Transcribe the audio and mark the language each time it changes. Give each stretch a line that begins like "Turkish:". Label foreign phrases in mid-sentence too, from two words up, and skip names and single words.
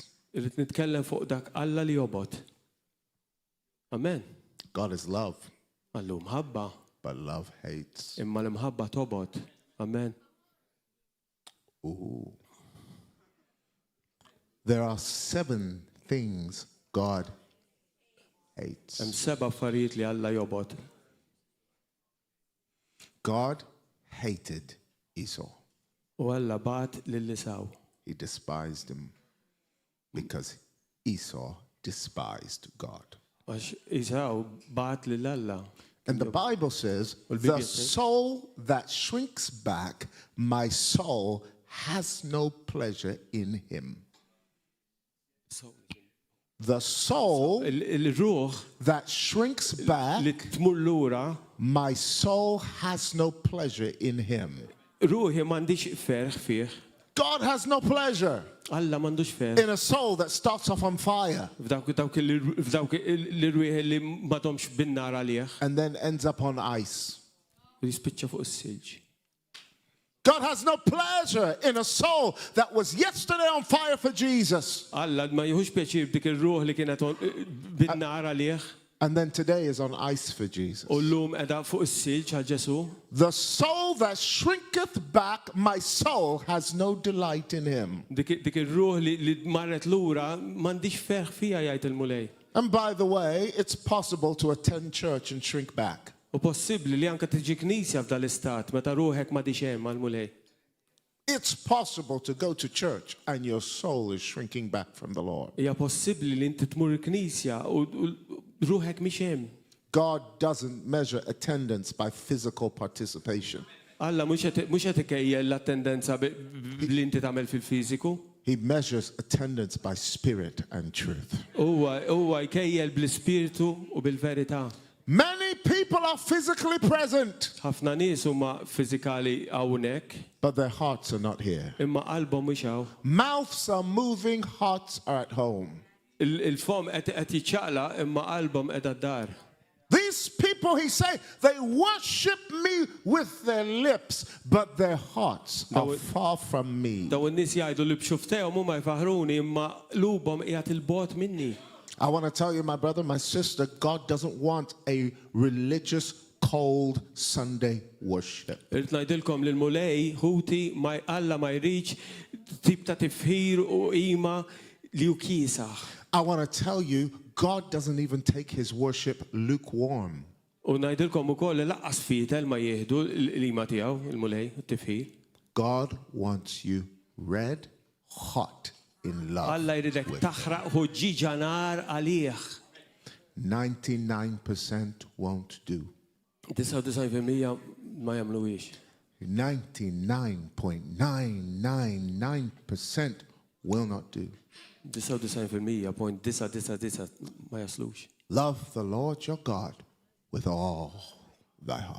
Maltese: Irrid nitkellem fuq dak Alla li jobod. Amen.
English: God is love,
Maltese: Allu mħabba,
English: but love hates.
Maltese: imma l-mħabba tobod. Amen. Ooh.
English: There are 7 things God hates.
Maltese: Hemm 7 affarijiet li Alla jobod.
English: God hated Esau.
Maltese: U Alla bat lil Esau.
English: He despised him because Esau despised God.
Maltese: Għax Esau bat lil Alla.
English: And the Bible says, the soul that shrinks back, my soul has no pleasure in him. The soul
Maltese: Il-ruħ
English: that shrinks back,
Maltese: li tmur lura,
English: my soul has no pleasure in him.
Maltese: ruħi m'għandix ferħ fih.
English: God has no pleasure
Maltese: Alla m'għandux ferħ.
English: in a soul that starts off on fire
Maltese: F'dawk il-rwieħ li m'għadhomx bin-nar għalih
English: and then ends up on ice.
Maltese: u jispiċċa fuq is-silġ.
English: God has no pleasure in a soul that was yesterday on fire for Jesus
Maltese: Alla ma jieħux pjaċir dik ir-ruħ li kienet bin-nar għalih
English: and then today is on ice for Jesus.
Maltese: u llum qiegħda fuq is-silġ għal Ġesu.
English: The soul that shrinketh back, my soul has no delight in him.
Maltese: Dik ir-ruħ li marret lura m'għandix ferħ fiha jgħid il-mulej.
English: And by the way, it's possible to attend church and shrink back.
Maltese: U possibbli li anke tiġi knisja f'dal istat meta ruħek m'għadix hemm għall-mulej.
English: It's possible to go to church and your soul is shrinking back from the Lord.
Maltese: Hija possibbli li inti tmur il-knisja u ruħek mhix hemm.
English: God doesn't measure attendance by physical participation.
Maltese: Alla mhux qed ikejjel l-attendenza li inti tagħmel fil-fiżiku.
English: He measures attendance by spirit and truth.
Maltese: Huwa jkejjel bl-ispirtu u bil-verità.
English: Many people are physically present,
Maltese: Ħafna nies huma fiżikali hawnhekk,
English: but their hearts are not here.
Maltese: imma qalbhom mhux hawn.
English: Mouths are moving, hearts are at home.
Maltese: Il-fom qed jiċċaqla imma qalbhom qiegħda d-dar.
English: These people people, he say, they worship me with their lips, but their hearts are far from me.
Maltese: Daw in-nies jgħidu li b'xuftehom huma jfaħruni imma qlubhom qiegħed il-bogħod minni.
English: I want to tell you, my brother, my sister, God doesn't want a religious, cold Sunday worship.
Maltese: Irid ngħidilkom li l-mulej ħuti ma Alla ma jridx tip ta' tifħir u qima li hu kiesaħ.
English: I want to tell you, God doesn't even take his worship lukewarm.
Maltese: U ngħidilkom ukoll li laqqas fitel ma jieħdu l-qima tiegħu il-mulej it-tifħir.
English: God wants you red hot in love.
Maltese: Alla jridek taħraq ħoġġiġa nar għalih.
English: 99% won't do.
Maltese: 99% ma jagħmluhiex.
English: 99.999% will not do.
Maltese: 99.999 ma jaslux.
English: Love the Lord your God with all thy heart.